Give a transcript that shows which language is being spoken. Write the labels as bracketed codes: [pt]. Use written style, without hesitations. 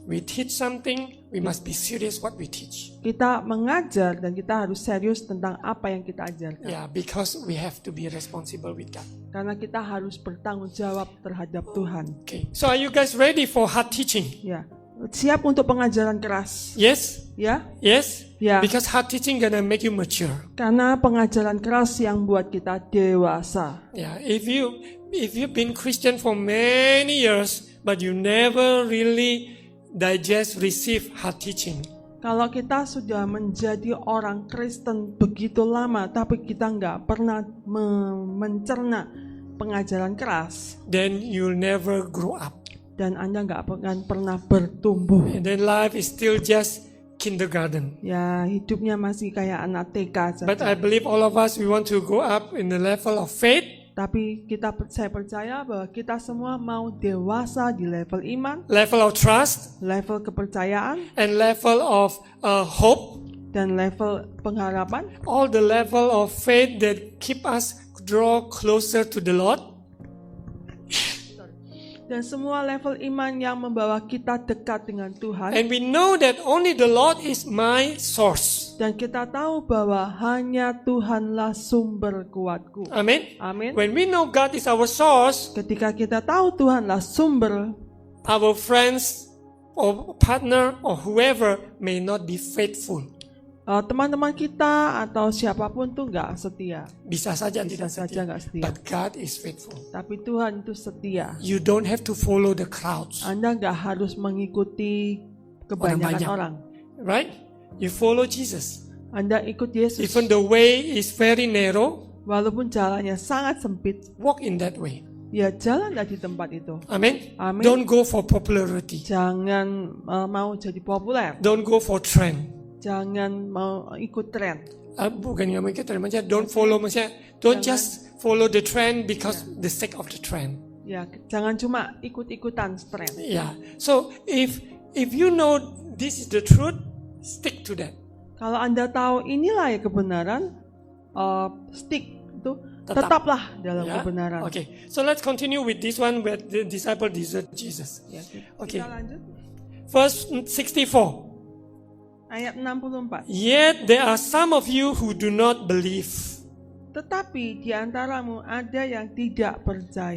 [en] We teach something, we must be serious what we teach. [id] Kita mengajar dan kita harus serius tentang apa yang kita ajarkan. [en] Yeah, because we have to be responsible with God. [id] Karena kita harus bertanggung jawab terhadap Tuhan. [en] Okay, so are you guys ready for hard teaching? [id] Ya, siap untuk pengajaran keras. [en] Yes? [id] Ya, [en] Yes? Yeah. Because hard teaching gonna make you mature. [id] karena pengajaran keras yang buat kita dewasa. [en] Yeah, if you've been Christian for many years, but you never really receive hard teaching, [id] Kalau kita sudah menjadi orang Kristen begitu lama, tapi kita nggak pernah mencerna pengajaran keras, [en] then you'll never grow up. [id] dan Anda nggak akan pernah bertumbuh. [en] And then life is still just kindergarten. [id] Ya, hidupnya masih kayak anak TK [en] But I believe all of us, we want to go up in the level of faith, [id] Tapi saya percaya bahwa kita semua mau dewasa di level iman, [en] level of trust, [id] level kepercayaan, [en] and level of hope. [id] dan level pengharapan. [en] All the level of faith that keep us draw closer to the Lord. [id] Dan semua level iman yang membawa kita dekat dengan Tuhan. [en] And we know that only the Lord is my source. [id] Dan kita tahu bahwa hanya Tuhanlah sumber kuatku. [en] Amen. [id] Amin. [en] When we know God is our source, [id] Ketika kita tahu Tuhanlah sumber, [en] our friends or partner or whoever may not be faithful. [id] teman-teman kita atau siapapun tuh nggak setia. Bisa saja Bisa tidak saja setia. nggak setia. [en] But God is faithful. [id] Tapi Tuhan itu setia. [en] You don't have to follow the crowds. [id] Anda nggak harus mengikuti kebanyakan banyak. orang. [en] Right? You follow Jesus. [id] Anda ikut Yesus. [en] Even the way is very narrow, [id] Walaupun jalannya sangat sempit, [en] walk in that way. [id] ya jalanlah di tempat itu. [en] Amen. [id] Amin. [en] Don't go for popularity. [id] Jangan mau jadi populer. [en] Don't go for trend. [id] Jangan mau ikut tren. Bukan yang ikut trend, maksudnya [en] don't follow, [id] maksudnya [en] don't just follow the trend because the sake of the trend. [id] Ya, jangan cuma ikut-ikutan tren. [en] Yeah. So if you know this is the truth, stick to that. [id] Kalau Anda tahu inilah ya kebenaran, stick itu Tetap. tetaplah dalam [en] Yeah? [id] kebenaran. [en] Okay. So let's continue with this one where the disciple desert Jesus. [id] Ya, [en] Okay. [id] kita lanjut. [en] Verse 64. [id] Ayat 64. [en] Yet there are some of you who do not believe. [id] Tetapi di antaramu ada yang tidak percaya.